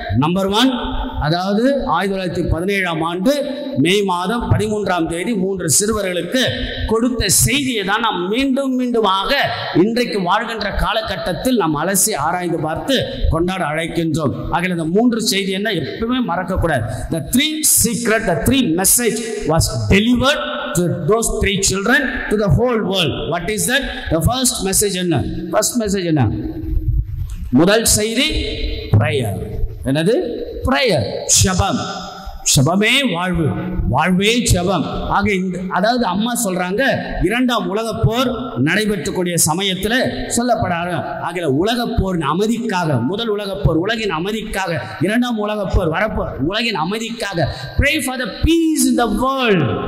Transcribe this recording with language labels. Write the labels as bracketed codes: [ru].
[ta] Number 1, அதாவது 1917ஆம் ஆண்டு மே மாதம் 13ஆம் தேதி 3 சிறுவர்களுக்கு கொடுத்த செய்தியை தான் நாம் மீண்டும் மீண்டுமாக இன்றைக்கு வாழ்கின்ற காலகட்டத்தில் நாம் அலசி ஆராய்ந்து பார்த்து கொண்டாட அழைக்கின்றோம். ஆக இந்த 3 செய்தி என்ன எப்பவுமே மறக்கக்கூடாது. [en] The 3 secret, the 3 message was delivered to those 3 children to the whole world. What is that? The first message [ta] என்ன? [en] First message என்ன? [ta] முதல் செய்தி prayer. என்னது? prayer. ஜெபம். ஜெபமே வாழ்வு, வாழ்வே ஜெபம். ஆக அதாவது அம்மா சொல்றாங்க, 2ஆம் உலகப் போர் நடைபெற்றக்கூடிய சமயத்தில் சொல்லப்படாது. ஆக உலகப் போரின் அமைதிக்காக, முதல் உலகப் போர் உலகின் அமைதிக்காக, 2ஆம் உலகப் போர் வரப்போர் உலகின் அமைதிக்காக, [en] pray for the peace in the world.